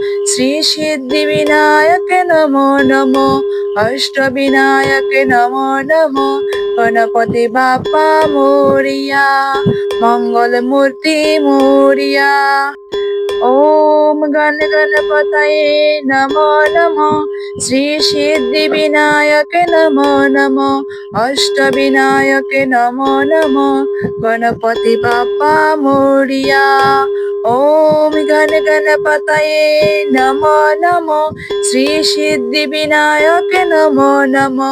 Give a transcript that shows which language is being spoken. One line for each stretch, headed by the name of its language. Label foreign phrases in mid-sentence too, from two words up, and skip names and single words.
Sanskrit: श्री सिद्धि विनायक नमो नमः। अष्टविनायक नमो नमः।
Marathi: गणपति बाप्पा मोरिया। मंगल मूर्ति मोरिया।
Sanskrit: ওম গণপতয়ে নমো নমঃ। শ্রী সিদ্ধি বিনায়কে নমো নমঃ। অষ্টবিনায়কে নমো নমঃ।
Marathi: गणपति बाप्पा मोरिया।
Sanskrit: ওম গণপতয়ে নমো নমঃ। শ্রী সিদ্ধি বিনায়কে নমো নমঃ।